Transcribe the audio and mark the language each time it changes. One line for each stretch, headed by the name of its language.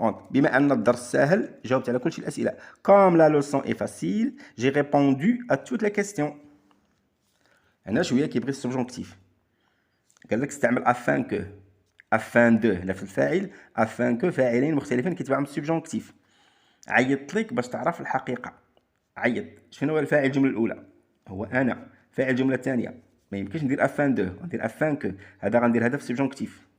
Arabic: بما أن الدرس سهل جاوبت على كل شيء الأسئلة.
French: Comme la leçon est facile j'ai répondu à toutes les questions.
Arabic: هنا شوية كيبغي السبجونكتيف. قال لك استعمل afin que afin de هنا في الفاعل afin que فاعلين مختلفين كيتبعهم السبجونكتيف. عيطت لك باش تعرف الحقيقة. عيط شنو هو الفاعل الجملة الأولى؟ هو أنا. فاعل الجملة الثانية ما يمكنش ندير afin de غندير afin que هذا غندير هذا في السبجونكتيف.